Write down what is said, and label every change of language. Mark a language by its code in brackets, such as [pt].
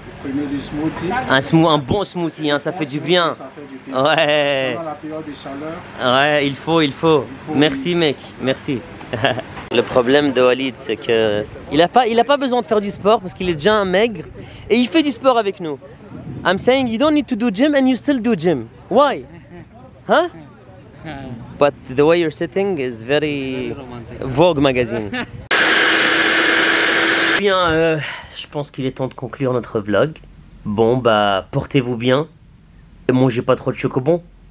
[fr] Premier du smoothie. Un bon smoothie, hein, ça fait du bien. Ça fait du bien. Ouais. Pendant la période de chaleur. Ouais, il faut. Merci mec, merci. Le problème de Walid, c'est que il a pas besoin de faire du sport parce qu'il est déjà un maigre et il fait du sport avec nous. [en] I'm saying you don't need to do gym and you still do gym. Why? Huh? But the way you're sitting is very Vogue magazine. [fr] Bien, je pense qu'il est temps de conclure notre vlog. Bon bah, portez-vous bien et mangez pas trop de chocobons.